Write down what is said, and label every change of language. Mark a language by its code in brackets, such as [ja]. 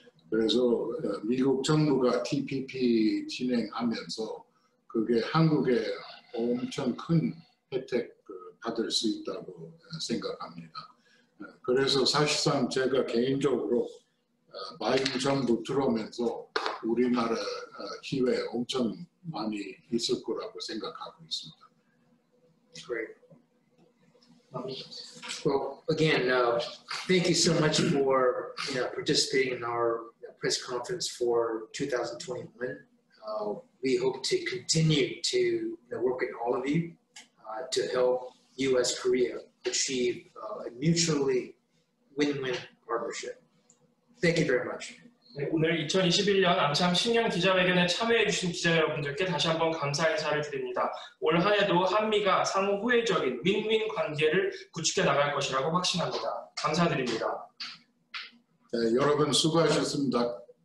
[ko] 그래서 미국 정부가 TPP 진행하면서 그게 한국에 엄청 큰 혜택 받을 수 있다고 생각합니다. 그래서 사실상 제가 개인적으로 바이든 정부 들어오면서 우리나라 기회 엄청 많이 있을 거라고 생각하고 있습니다. [en] Great. Well, again, thank you so much for participating in our press conference for 2021. We hope to continue to work with all of you to help U.S.-Korea achieve a mutually win-win partnership. Thank you very much. [ko] 네, 오늘 2021년 암참 신년 기자회견에 참여해주신 기자 여러분들께 다시 한번 감사 인사를 드립니다. 올 한 해도 한미가 상호 호혜적인 윈윈 관계를 구축해 나갈 것이라고 확신합니다. 감사드립니다. 네, 여러분 수고하셨습니다.